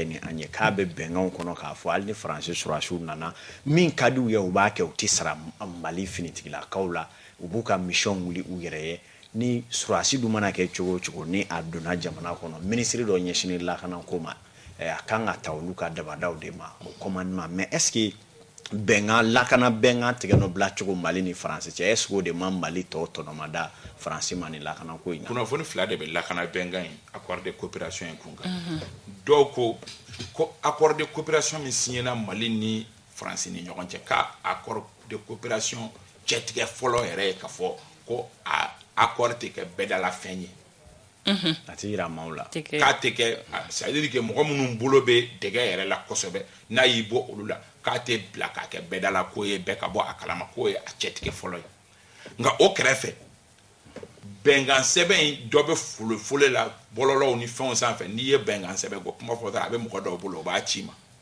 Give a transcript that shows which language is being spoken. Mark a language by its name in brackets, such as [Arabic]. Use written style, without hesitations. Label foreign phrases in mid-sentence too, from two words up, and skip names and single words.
[Bambara] ni an ye k'a bɛ bɛnkanw kɔnɔ k'a fɔ hali ni Faransi sɔrɔsiw nana min ka di u ye u b'a kɛ u tɛ sara Mali finitigilakaw la u b'u ka mission wuli u yɛrɛ ye ni sɔrɔsi dun mana kɛ cogo o cogo ni a donna jamana kɔnɔ ministre dɔ ɲɛsinnen lakanako ma a kan ka ta olu ka dabadaw de ma o [French] commandement mais est-ce que [Bambara] bɛnkan lakana bɛnkan tigɛ nɔ bila cogo Mali ni Faransi cɛ [French] est-ce que [Bambara] o de ma Mali tɔ tɔnɔmada Faransi ma ni lakanako in na kunnafoni fila de bɛ lakana bɛnkan in [French] accord de coopération [Bambara] in kun kan dɔw ko [French] accord de coopération [Bambara] min signéna Mali ni Faransi ni ɲɔgɔn cɛ ka [French] accord de coopération [Bambara] cɛtigɛ fɔlɔ yɛrɛ ye k'a fɔ ko a accord tɛ kɛ bɛɛdala fɛn ye a tɛ yira maaw la k'a tɛ kɛ [French] c'est à dire que [Bambara] mɔgɔ minnu bolo bɛ dɛgɛ yɛrɛ la kosɛbɛ n'a y'i bɔ olu la k'a tɛ bila k'a kɛ bɛɛdala ko ye bɛɛ ka bɔ a kalama k'o ye a cɛtigɛ fɔlɔ ye nka o kɛrɛfɛ bɛnkan sɛbɛn in dɔ bɛ fole la bɔlɔlɔw ni fɛnw sanfɛ n'i ye bɛnkan sɛbɛn ko kuma fɔ dɔrɔn a bɛ mɔgɔ dɔw bolo o b'a ci ma